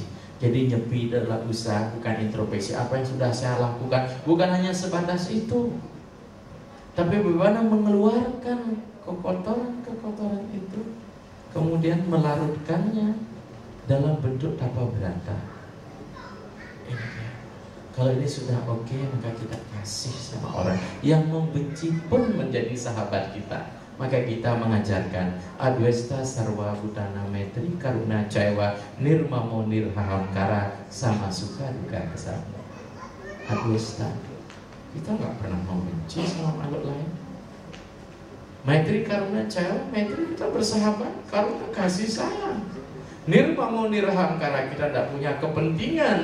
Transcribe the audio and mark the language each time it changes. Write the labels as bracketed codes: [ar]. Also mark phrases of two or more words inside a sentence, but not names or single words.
[id] Jadi nyepi adalah usaha, bukan introspeksi. Apa yang sudah saya lakukan bukan hanya sebatas itu, tapi bagaimana mengeluarkan kekotoran itu, kemudian melarutkannya dalam bentuk tapa berata. Kalau ini sudah oke, maka kita kasih sama orang. Yang membenci pun menjadi sahabat kita. Maka kita mengajarkan [sa] Adwesta sarwa butana metri karuna caiwa nirmamo nirhahamkara sama suka duka kesama. [id] Adwesta, kita nggak pernah membenci sama makhluk lain. [sa] Metri karuna caiwa, [id] metri kita bersahabat karena kasih sayang. [sa] Nirmamo nirhahamkara, [id] kita tidak punya kepentingan.